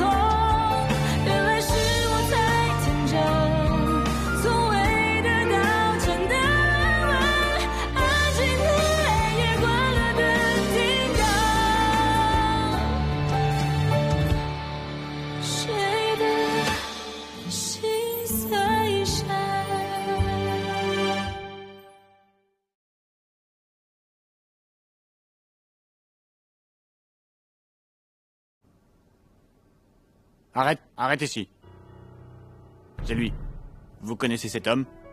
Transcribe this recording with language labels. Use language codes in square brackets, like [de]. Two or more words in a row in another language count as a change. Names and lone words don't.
[zh] 原来是我太天真，从未得到真的吻，安静的夜关了灯，听到谁的心碎声。 [fr] Arrête ici. C'est lui. Vous connaissez cet homme?